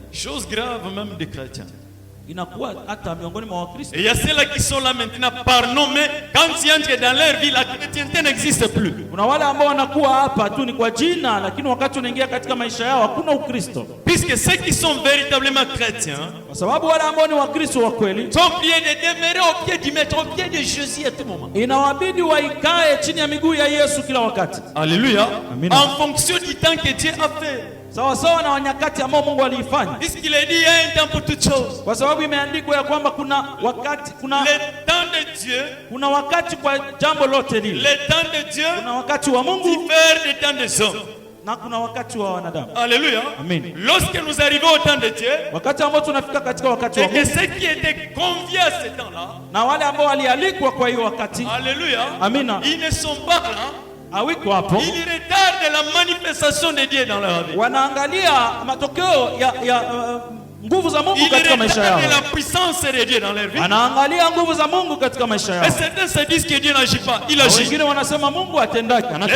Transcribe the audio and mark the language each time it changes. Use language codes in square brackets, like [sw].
[fr] Chose grave même des chrétiens. [sw] Inakuwa hata miongoni mwa Wakristo. [fr] Et il y a ceux-là qui sont là maintenant par nom, mais quand ils entrent dans leur vie, la chrétienté n'existe plus. [sw] Kuna wale ambao wanakuwa hapa tu ni kwa jina, lakini wakati unaingia katika maisha yao hakuna Ukristo. [fr] Puisque ceux qui sont véritablement chrétiens, [sw] kwa sababu wale ambao ni Wakristo wa kweli, [fr] sont obligés de demeurer au pied du maître, au pied de Jésus à tout moment. [sw] Inawabidi waikae chini ya miguu ya Yesu kila wakati. [fr] Alléluia. [sw] Amina. [fr] En fonction du temps que Dieu a fait. [sw] Sawa sawa na nyakati ambao Mungu aliifanya. [fr] Puisqu'il a dit il y a un temps pour toutes choses. [sw] Kwa sababu imeandikwa ya kwamba kuna wakati, kuna [fr] le temps de Dieu, [sw] kuna wakati kwa jambo lote lile. [fr] Le temps de Dieu, [sw] kuna wakati wa Mungu, [fr] diffère du temps des hommes. [sw] Na kuna wakati wa wanadamu. [fr] Alléluia. Amen. Lorsque nous arrivons au temps de Dieu, [sw] wakati ambao tunafika katika wakati wa Mungu, [fr] et que ceux qui étaient conviés à ce temps-là, [sw] na wale ambao walialikwa kwa hiyo wakati, [fr] Alléluia. [sw] Amina, [fr] ils ne sont pas là. [sw] Hawiko hapo. [fr] Ils retardent la manifestation de Dieu dans leur vie. [sw] Wanaangalia matokeo ya nguvu za Mungu katika maisha yao. [fr] La puissance de Dieu dans leur vie. [sw] Wanaangalia nguvu za Mungu katika maisha yao. [fr] Et certains se disent que Dieu n'agit pas, il agit. [sw] Wengine wanasema Mungu atendaki, anatenda.